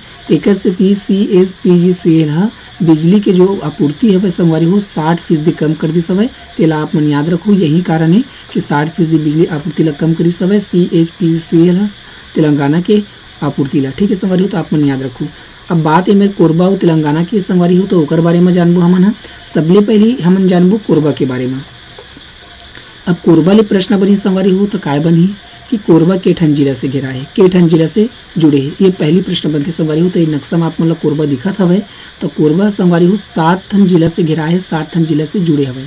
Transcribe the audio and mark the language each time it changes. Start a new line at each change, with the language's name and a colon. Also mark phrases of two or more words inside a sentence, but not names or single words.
Chhattisgarhi: तेकर से CSPGCL बिजली के जो आपूर्ति है संगवारी हो 60% कम कर दी सवय। तेला आप मन याद रखो यही कारण है कि 60% बिजली आपूर्ति ला कम करी सवय CSPGCL तेलंगाना के आपूर्ति ला ठीक है संगवारी हो। तो आप मन याद रखो। अब बात है मेरे कोरबा और तेलंगाना की संगवारी हो तो ओकर बारे में जानबो हमन सबले पहले हमन जानबो कोरबा के बारे में। अब कोरबा ले प्रश्न बनी संगवारी हो तो काय बनी कि कोरबा केठन जिला से घिरा है, केठन जिला से जुड़े है। ये पहली प्रश्न बनती संगवारी हो। तो ये नक्शा में आप मतलब कोरबा दिखत हवे तो कोरबा संगवारी हो 7 ठन जिला से घिरा है, 7 ठन जिला से जुड़े हवे।